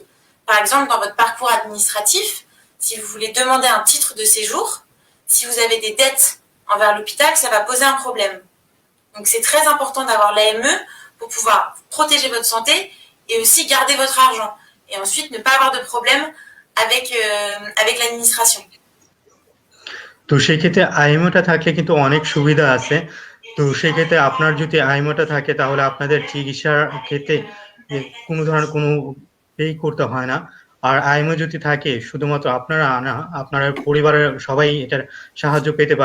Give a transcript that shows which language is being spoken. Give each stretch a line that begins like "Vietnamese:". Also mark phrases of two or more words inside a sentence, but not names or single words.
French: Par exemple, dans votre parcours administratif, si vous voulez demander un titre de séjour, si vous avez des dettes envers l'hôpital, ça va poser un problème. Donc, c'est très important d'avoir l'AME pour pouvoir protéger votre santé et aussi garder votre argent. Et ensuite, ne pas avoir de problème avec l'administration.
Bangla: তো সেক্ষেত্রে আইএমওটা থাকলে কিন্তু অনেক সুবিধা আছে। তো সেক্ষেত্রে আপনার যদি আইএমওটা থাকে তাহলে আপনাদের চিকিৎসার ক্ষেত্রে কোনো ধরনের কোনো পে করতে হয় না। আর আইএমও যদি থাকে শুধুমাত্র আপনারা না, আপনার পরিবারের সবাই এটার সাহায্য পেতে পারে।